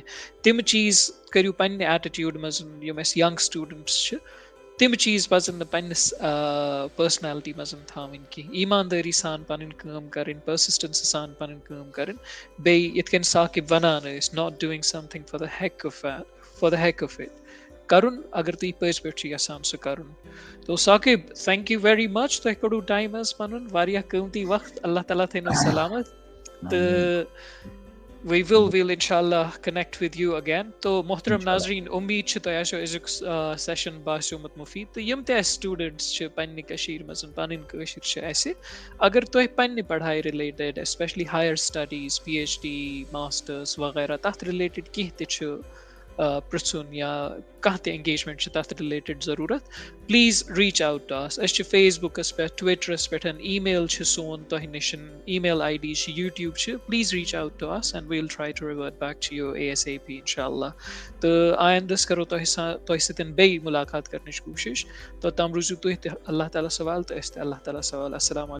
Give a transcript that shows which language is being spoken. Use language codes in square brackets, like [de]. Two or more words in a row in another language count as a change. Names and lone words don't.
[ks] تِم چیٖز کٔرِو پنٛنہِ ایٹِٹیوٗڈ منٛز یِم اَسہِ یَنٛگ سٹوٗڈَنٛٹٕس چھِ تِم چیٖز پَزَن نہٕ پنٛنِس پٔرسنیلٹی منٛز تھاوٕنۍ کینٛہہ. ایٖماندٲری سان پَنٕنۍ کٲم کَرٕنۍ پٔرسِسٹَنسی سان پَنٕنۍ کٲم کَرٕنۍ. بیٚیہِ یِتھ کٔنۍ ساقِب وَنان ٲسۍ [en] not doing something for the heck of it [ks] کَرُن اگر تُہۍ پٔزۍ پٲٹھۍ چھِ یَژھان سُہ کَرُن. تو ساقِب [en] thank you very much [ks] تۄہہِ کوٚڑوُ ٹایم حظ پَنُن واریاہ قۭمتی وقت. اللہ تعالیٰ تھٲینو سلامت تہٕ وِل [ar] اِنشاء اللہ [en] connect with you again. [ks] تو محترم ناظریٖن اُمید چھِ تۄہہِ آسیو أزیُک سیشن باسیومُت مُفیٖد تہٕ یِم تہِ اَسہِ سٹوٗڈنٛٹٕس چھِ پنٛنہِ کٔشیٖرِ منٛز پَنٕنۍ کٲشِر چھِ اَسہِ اگر تۄہہِ پنٛنہِ پڑھایہِ رِلیٹِڈ ایسپیشلی [en] higher studies [ks] پی ایچ ڈی ماسٹٲرٕس وغیرہ تَتھ رِلیٹِڈ کینٛہہ تہِ چھُ پِرٛژھُن یا کانٛہہ تہِ انگیجمنٹ چھِ تَتھ رِلیٹِڈ ضروٗرت [en] please reach out to us. [ks] أسۍ چھِ فیس بُکَس پٮ۪ٹھ ٹُوِٹرَس پٮ۪ٹھ ای میل چھِ سون تۄہہِ نِش ای میل آی ڈی چھِ یوٗٹیوٗب چھِ [en] please reach out to us and we will try to revert back to you [ks] ASAP [ar] اِنشاء اللہ. [ks] تہٕ آیندٕ کَرو تۄہہِ سۭتۍ بیٚیہِ مُلاقات کَرنٕچ کوٗشِش. توٚتام روٗزِو تُہۍ تہِ اللہ تعالیٰ سوال تہٕ أسۍ تہِ اللہ تعالیٰ سوال. [ar] السلام علیکم.